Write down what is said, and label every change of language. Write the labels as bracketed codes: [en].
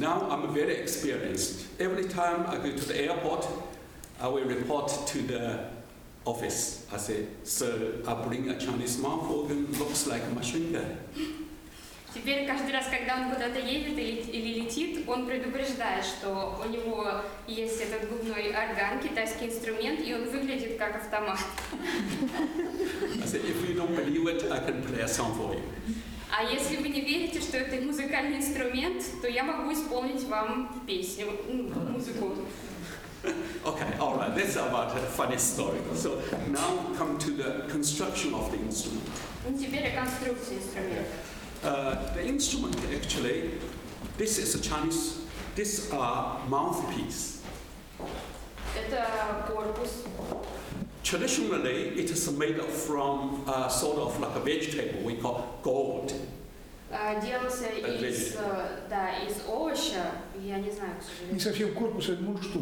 [en] Now I'm very experienced. Every time I go to the airport, I will report to the office. I say, "Sir, I bring a Chinese mouth organ, looks like a machine gun." [ru] Теперь каждый раз, когда он куда-то едет или летит, он предупреждает, что у него есть этот губной орган, китайский инструмент, и он выглядит как автомат. [en] I said, "If you don't believe it, I can play a song for you." [ru] А если вы не верите, что это музыкальный инструмент, то я могу исполнить вам песню, музыку. [en] Okay, all right. That's about a funny story. So now come to the construction of the instrument. [ru] Теперь о конструкции инструмента. [en] The instrument actually, this are mouthpiece. [ru] Это корпус. [en] Traditionally, it is made from sort of like a vegetable we call gourd. [ru] Делался из овоща, я не знаю, к сожалению. Не совсем корпус, а мундштук.